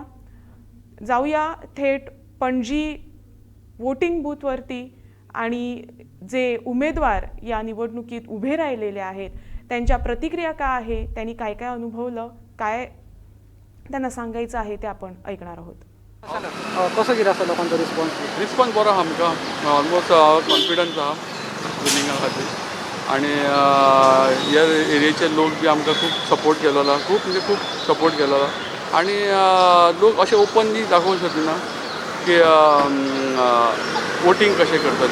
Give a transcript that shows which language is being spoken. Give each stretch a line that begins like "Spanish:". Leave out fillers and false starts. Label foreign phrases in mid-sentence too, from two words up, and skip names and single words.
Marathi: जाऊया थेट पणजी वोटिंग बूथवरती आणि जे उमेदवार या निवडणुकीत उभे राहिलेले आहेत त्यांच्या प्रतिक्रिया काय आहे, त्यांनी काय काय अनुभवलं, काय त्यांना सांगायचं आहे ते आपण ऐकणार आहोत.
Konkani: कसो कितें आसा लोकांचो रिस्पॉन्स बरो आहा आमकां
English: almost confidence
Konkani: आहा विनिंगा खातीर आनी ह्या एरियेचे लोक बी आमकां खूब सपोर्ट केलेलो, खूब सपोर्ट केलेलो आनी लोक अशें ओपनली दाखोवंक सोदिना की वोटींग कशें करतले.